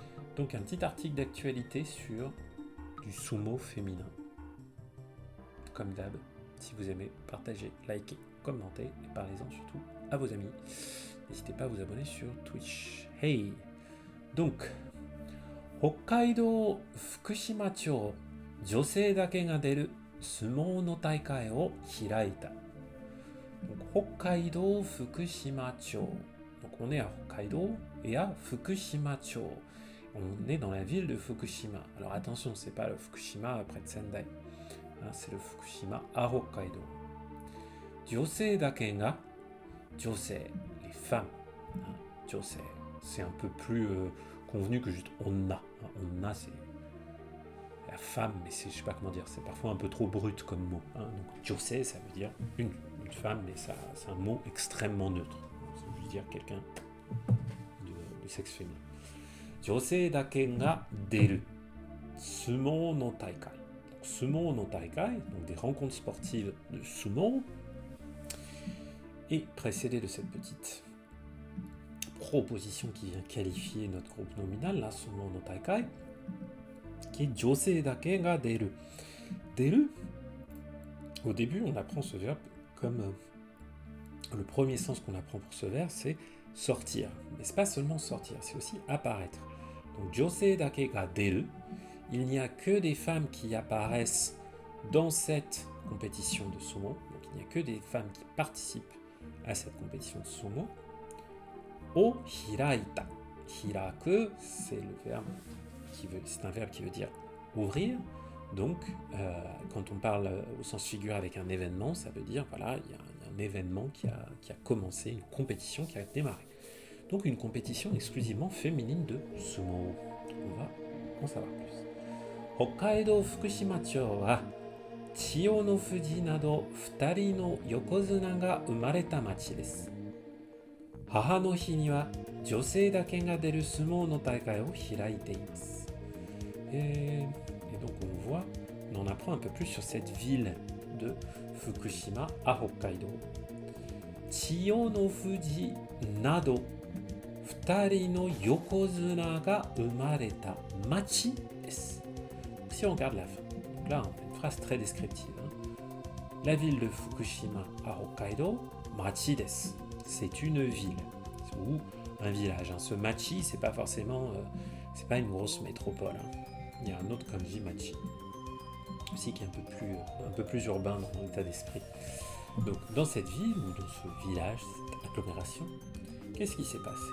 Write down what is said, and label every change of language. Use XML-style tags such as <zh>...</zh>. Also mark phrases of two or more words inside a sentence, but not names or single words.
<fr>Donc un petit article d'actualité sur du sumo féminin. Comme d'hab, si vous aimez, partagez, likez, commentez et parlez-en surtout à vos amis. N'hésitez pas à vous abonner sur Twitch. Hey! Donc,</fr> <ja>Hokkaido Fukushima-cho, 女性だけが出る相撲の大会を開いた。Donc, Hokkaido Fukushima-cho.</ja> <fr>Donc, on est à Hokkaido et à Fukushima-cho. On est dans la ville de Fukushima. Alors attention, c'est pas le Fukushima près de Sendai. C'est le Fukushima à Hokkaido.</fr> <ja>女性だけが、女性,</ja> <fr>les femmes. Josei, c'est un peu plus convenu que juste onna. Onna, c'est la femme, mais c'est, je sais pas comment dire, c'est parfois un peu trop brut comme mot. Donc josei, ça veut dire une femme, mais ça, c'est un mot extrêmement neutre. Ça veut dire quelqu'un de sexe féminin.</fr> <ja>女性だけが出る相撲の大会. 相撲の大会,</ja> <fr>donc des rencontres sportives de sumo, et précédé de cette petite proposition qui vient qualifier notre groupe nominal, la</fr> <ja>相撲の大会,</ja> <fr>qui est</fr> <ja>女性だけが出る. Deru,</ja> <fr>au début, on apprend ce verbe comme le premier sens qu'on apprend pour ce verbe, c'est sortir. Mais c'est pas seulement sortir, c'est aussi apparaître.</fr> <ja>Donc 女性だけが出る,</ja> <fr>il n'y a que des femmes qui apparaissent dans cette compétition de sumo. Donc il n'y a que des femmes qui participent à cette compétition de sumo.</fr> <ja>を開いた.</ja> <fr>Hiraku, c'est un verbe qui veut dire ouvrir. Donc quand on parle au sens figuré avec un événement, ça veut dire voilà, il y a un événement qui a commencé, une compétition qui a démarré. Donc une compétition exclusivement féminine de sumo. On va en savoir plus.</fr> <ja>北海道福島町は千代の富士など2人の横綱が生まれた町です。母の日には女性だけが出る相撲の大会を開いています。</ja> <fr>Et donc on voit, on en apprend un peu plus sur cette ville de Fukushima à Hokkaido.</fr> <ja>千代の富士など2人の横綱が生まれた町です。</ja> <fr>Si on regarde la fin, donc là on a une phrase très descriptive. La ville de Fukushima à Hokkaido,</fr> <ja>町です.</ja> <fr>C'est une ville ou un village. Ce machi, c'est pas forcément, c'est pas une grosse métropole. Il y a un autre kanji machi, aussi qui est un peu plus urbain dans l'état d'esprit. Donc dans cette ville ou dans ce village, cette agglomération, qu'est-ce qui s'est passé?</fr>